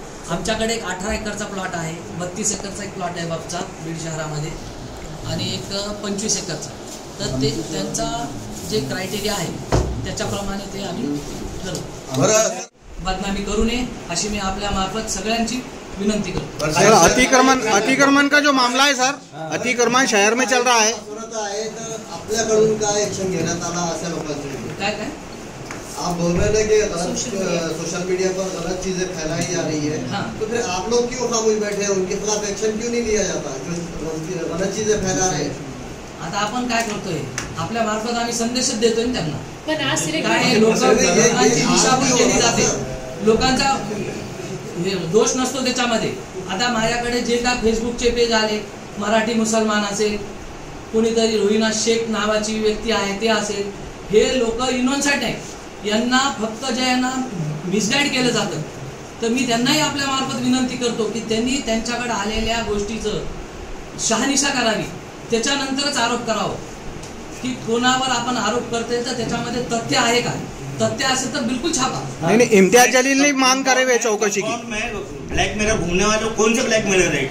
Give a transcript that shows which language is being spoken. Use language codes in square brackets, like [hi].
[mr] आमच्याकडे एक 18 एकरचा प्लॉट आहे, 32 एकरचा एक प्लॉट आहे वक्फचा बीड शहरामध्ये आणि एक 25 एकरचा। तर ते त्यांचा जे क्रायटेरिया आहे त्याच्याप्रमाणे ते आम्ही ठरवू। बदनामी करू नये अशी मी आपल्या मार्फत सगळ्यांची विनंती करतो। [hi] अतिक्रमण का जो मामला है सर, अतिक्रमण शहर में चल रहा है। [mr] आपल्याकडून काय ऍक्शन घेण्यात आला अशा लोकांचे? काय [hi] आप बोल रहे थे कि गलत सोशल मीडिया पर गलत चीजें फैलाई जा रही है, तो फिर आप लोग क्यों खामोश बैठे हैं? उनके खिलाफ एक्शन क्यों नहीं लिया जाता जो गलत चीजें फैला रहे हैं? [mr] आता आपण काय करतोय, आपल्या मार्फत आम्ही संदेशच देतोय ना त्यांना. पण आज काय लोकांची दिशाभूल केली जाते, लोकांचा दोष नसतो त्याच्यामध्ये. आता माझ्याकडे जे काय फेसबुकचे पेज आले, मराठी मुसलमान असेल, कोणीतरी रोहिना शेख नावाची व्यक्ती आहे ते असेल, हे लोक इनोसेंट आहेत. यांना फक्त जे यांना मिसगाईड केलं जातं. तर मी त्यांनाही आपल्या मार्फत विनंती करतो की त्यांनी त्यांच्याकडे आलेल्या गोष्टीचं शहानिशा करावी, त्याच्यानंतरच आरोप करावं. की कोणावर आपण आरोप करतोय तर त्याच्यामध्ये तथ्य आहे का? तथ्य असेल तर बिल्कुल छापा. [hi] नहीं, इम्तियाज जलील ने मांग करे हुए चौकशी की. ब्लैकमेलर घूमने वाले कौन से ब्लैकमेलर है?